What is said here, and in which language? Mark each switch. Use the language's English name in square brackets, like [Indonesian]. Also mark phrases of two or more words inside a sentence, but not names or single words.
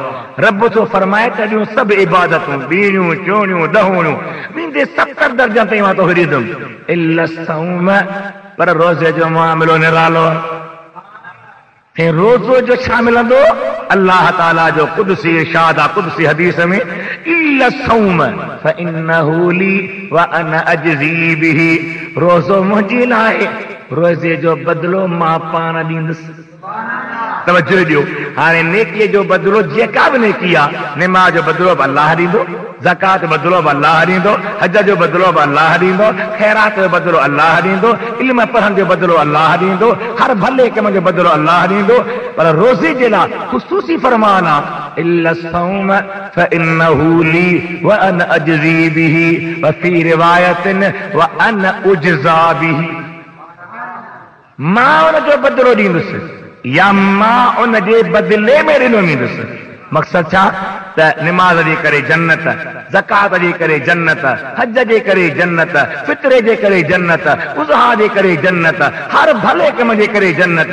[Sindhi] रब थो फरमाए त ॾियूं सभु इबादतूं, बीड़ियूं, चोड़ियूं, दहूड़ियूं, मुंहिंजे 70 दर्जा ताईं मां तोखे ॾींदुमि, [Arabic] إلا الصوم, [Sindhi] पर रोज़े जो मामिलो निरालो। रोज़ो जो छा मिलंदो? अल्लाह ताला जो कुदसी इरशाद आहे, कुदसी हदीस में, [Arabic] إلا الصوم فإنه لي وأنا أجزي به. [Sindhi] रोज़ो मुंहिंजे लाइ, रोज़े जो बदिलो मां पाण ॾींदुसि। तवज्जो ॾियो, हाणे नेकीअ जो बदिलो जेका बि नेकी आहे, निमाज़ जो बदिलो बि अल्लाह ॾींदो, ज़कात जो बदिलो बि अल्लाह ॾींदो, हज जो बदिलो बि अल्लाह ॾींदो, ख़ैरात जो बदिलो अल्लाह ॾींदो, इल्म पढ़ण जो बदिलो अल्लाह ॾींदो, हर भले कम जो बदिलो अल्लाह ॾींदो। पर रोज़े जे लाइ ख़ुसूसी फरमान आहे, [Arabic] إلا الصوم فإنه لي وأنا أجزي به وفي رواية وأنا أجزى به. [Sindhi] मां उनजो बदिलो ॾींदुसि या मां उनजे बदिले में ॾिनो वेंदुसि। मक़सद छा? त निमाज़ जे करे जन्नत, ज़कात जे करे जन्नत, हज जे करे जन्नत, फित्रे जे करे जन्नत, उज़हा जे करे जन्नत, हर भले कम जे करे जन्नत।